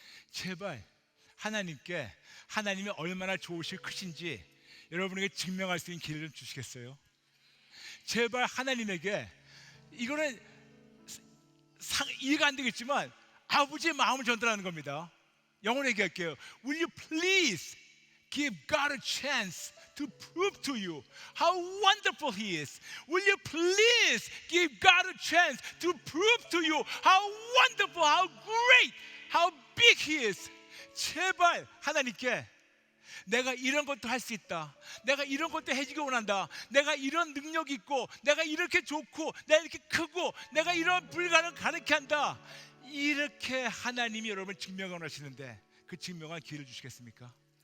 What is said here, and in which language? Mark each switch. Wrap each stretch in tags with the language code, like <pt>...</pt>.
<ko>제발 하나님께 하나님이 얼마나 좋으시고 크신지 여러분에게 증명할 수 있는 기회를 좀 주시겠어요? 제발 하나님에게, 이거는 이해가 안 되겠지만 아버지의 마음을 전달하는 겁니다. 영어로 얘기할게요.</ko> <en>Will you please give God a chance to prove to you how wonderful He is? Will you please give God a chance to prove to you how wonderful, how great, how big He is?</en> <ko>제발 하나님께 내가 이런 것도 할 수 있다, 내가 이런 것도 해주기 원한다, 내가 이런 능력이 있고 내가 이렇게 좋고 내가 이렇게 크고 내가 이런 불가능을 가능케 한다, 이렇게 하나님이 여러분을 증명을 하시는데 그 증명할 기회를 주시겠습니까?</ko>